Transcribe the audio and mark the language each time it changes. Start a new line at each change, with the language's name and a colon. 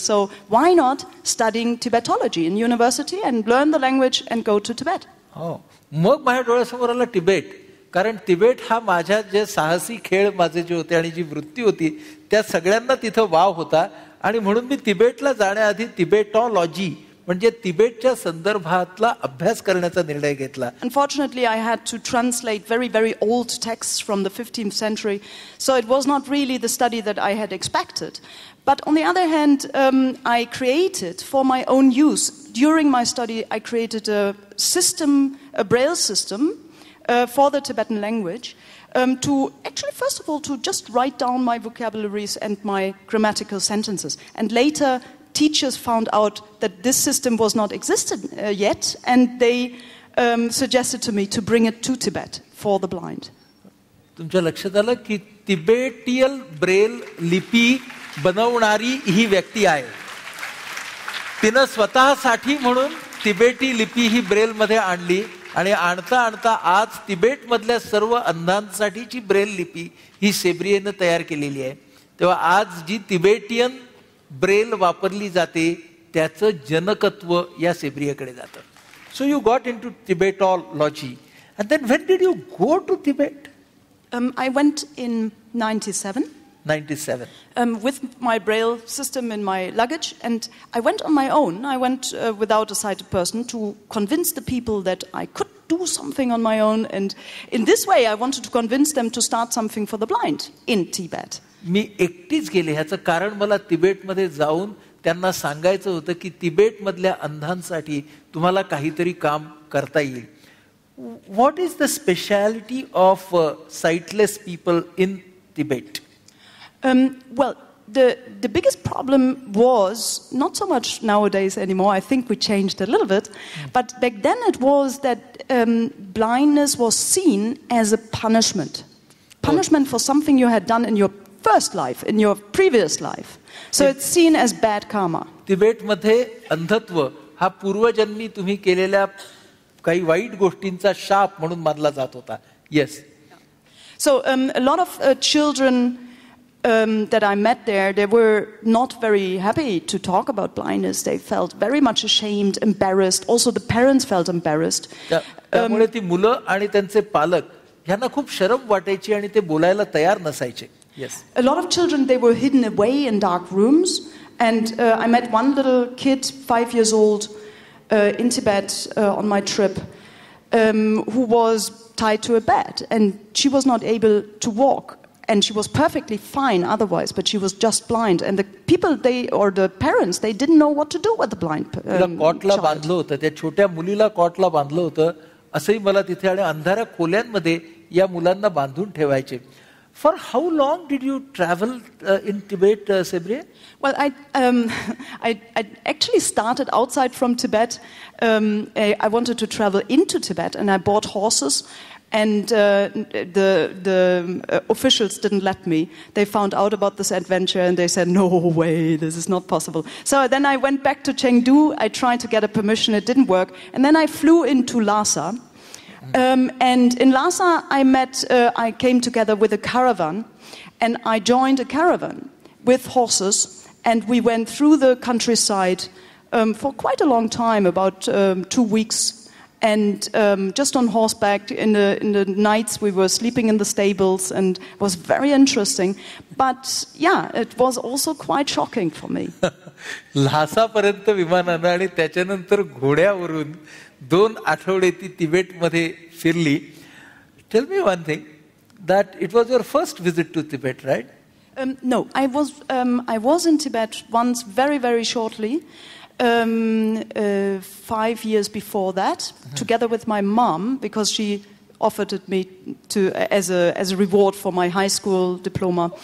English: So why not studying Tibetology in university and learn the language and go to Tibet?
Marathi: हो, मग माझ्या डोळ्यासमोर आला तिबेट. कारण तिबेट हा माझ्या जे साहसी खेळ माझे जे होते आणि जी वृत्ती होती त्या सगळ्यांना तिथं वाव होता. आणि म्हणून मी तिबेटला जाण्याआधी तिबेटॉलॉजी म्हणजे तिबेटच्या संदर्भातला अभ्यास करण्याचा निर्णय घेतला.
English: Unfortunately, I had to translate very, very old texts from the 15th century, so it was not really the study that I had expected. But on the other hand, I created for my own use. During my study, I created a system, a Braille system for the Tibetan language, to actually, first of all, to just write down my vocabularies and my grammatical sentences. And later, teachers found out that this system was not existed yet, and they suggested to me to bring it to Tibet for the blind.
Marathi: तुमच्या लक्षात आलं की तिबेटियल Braille लिपी बनवणारी ही व्यक्ती आहे. तिनं स्वतःसाठी म्हणून तिबेटी लिपी ही ब्रेलमध्ये आणली आणि आणता आणता आज तिबेटमधल्या सर्व अंधांसाठीची ब्रेल लिपी ही सेब्रियेनं तयार केलेली आहे. तेव्हा आज जी तिबेटियन ब्रेल वापरली जाते त्याचं जनकत्व या सेब्रियाकडे जातं.
English: So you got into Tibetology. And then when did you go to Tibet? I went in 97. 97. With my Braille system in my luggage, and I went on my own. I went without a sighted person to convince the people that I could do something on my own, and in this way I wanted to convince them to start something for the blind in Tibet.
Marathi: मी एकटीच गेले. ह्याचं कारण मला तिबेटमध्ये जाऊन त्यांना सांगायचं होतं की तिबेटमधल्या अंधांसाठी तुम्हाला काहीतरी काम करता येईल.
English: What is the speciality of sightless people in Tibet? Well, the biggest problem was not so much nowadays anymore. I think we changed a little bit. But back then it was that blindness was seen as a punishment. Punishment for something you had done in your first life, in your previous life. So it's seen as bad karma.
Marathi: तिबेटमध्ये अंधत्व हा पूर्वजन्मी तुम्ही केलेल्या काही वाईट गोष्टींचा शाप म्हणून मानला जात होता.
English: Yes. So a lot of children that I met there, they were not very happy to talk about blindness. They felt very much ashamed, embarrassed. Also the parents felt embarrassed.
Marathi: त्यामुळे ती मुलं आणि त्यांचे पालक यांना खूप शरम वाटायची आणि ते बोलायला तयार नसायचे.
English: Yes. A lot of children, they were hidden away in dark rooms. And I met one little kid, 5 years old, in Tibet on my trip, who was tied to a bed, and she was not able to walk. and she was perfectly fine otherwise, but she was just blind. And the people, the parents, they didn't know what to do with the blind
Marathi: कॉटला
English: child.
Marathi: बांधलं होतं, त्या छोट्या मुलीला कॉटला बांधलं होतं असंही मला तिथे, आणि अंधाऱ्या खोल्यांमध्ये या मुलांना बांधून ठेवायचे.
English: For how long did you travel in Tibet, Sebriye? Well, I actually started outside from Tibet. I wanted to travel into Tibet, and I bought horses. And the officials didn't let me. They found out about this adventure and they said, no way, this is not possible. So then I went back to Chengdu. I tried to get a permission. It didn't work. And then I flew into Lhasa. And in Lhasa, I came together with a caravan, and I joined a caravan with horses, and we went through the countryside for quite a long time, about 2 weeks, and just on horseback. In the nights, we were sleeping in the stables, and it was very interesting. But yeah, it was also quite shocking for me.
Marathi: ल्हासापर्यंत विमानानं आणि त्याच्यानंतर घोड्यावरून 2 आठवडे ती तिबेटमध्ये फिरली.
English: Tell me one thing, that it was your first visit to Tibet, right? No, I was in Tibet once, very, very shortly, 5 years before that, together with my mom, because she offered it me to as a reward for my high school diploma.